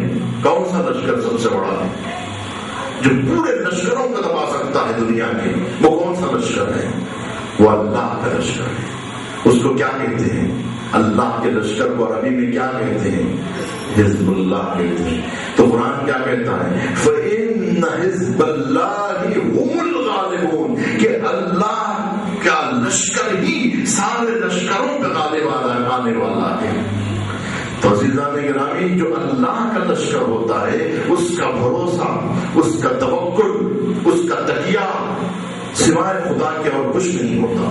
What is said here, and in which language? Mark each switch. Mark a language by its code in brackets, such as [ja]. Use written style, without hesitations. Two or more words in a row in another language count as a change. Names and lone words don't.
[ur] کون سا لشکر سب سے بڑا ہے جو پورے لشکروں کو دبا سکتا ہے دنیا کے؟ وہ کون سا لشکر ہے؟ وہ اللہ کا لشکر ہے. اس کو کیا کہتے ہیں؟ اللہ کے لشکر کو عربی میں کیا کہتے ہیں؟ حزب اللہ کہتے ہیں. تو قرآن کیا کہتا ہے؟ [ar] فَإِنَّ حِزْبَ اللَّهِ هُمُ الْغَالِبُونَ [ur] کہ اللہ کا لشکر ہی سارے لشکروں کا غالب آنے والا ہے. تو عزیزان گرامی, جو اللہ کا لشکر ہوتا ہے اس کا بھروسہ, اس کا توکل, اس کا تکیہ سوائے خدا کے اور کچھ نہیں ہوتا.